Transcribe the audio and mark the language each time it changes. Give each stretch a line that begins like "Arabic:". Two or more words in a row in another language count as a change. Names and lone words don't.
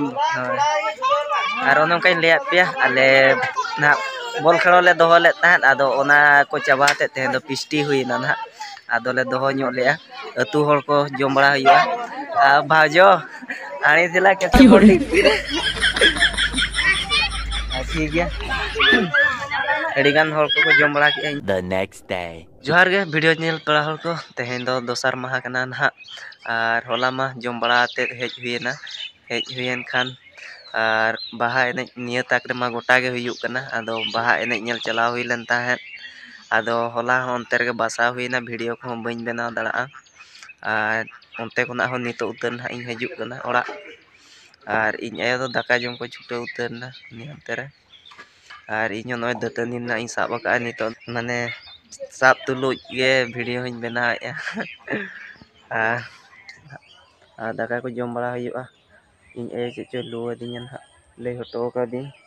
Santali: होय आर ओनम काइन ले आपया आले ना बॉल खेलो ले दोहो ले ताहत आदो ओना को चाबाते ते दो पिस्टी हुइना ना आदो ले दोहो ᱧᱚᱜ ले अतु हर को जम बड़ा हुआ भाजो आनी दिला केते बॉडी
Hindi: ठीक है
Santali: जम बड़ा
English: the next day
Santali: जोहार गे वीडियो नेल पड़ा हर को तेहेन दो दोसर माहा कना ना आर होला मा जम बड़ा ते हेज हुयन खान आर बाहा एने निया ताक रे मा गोटा गे हुयु कना आदो बाहा एने नेल चला हुई लन ताहेत आदो होला हो अंते रे बासा हुईना वीडियो को बइन बनाव दड़ा आर अंते कोना हो नितो उतर ना इन हजु कना ओड़ा आर इन आयो दो दाका जम को छुटा उतर ना नि अंते रे आर इन नय दतनी ना इन साब का नितो माने साब तुलुज गे वीडियो हइन बनाया आ दाका को जम बड़ा हुआ इन ए चो लुआ दिया ना ले हटो का दिन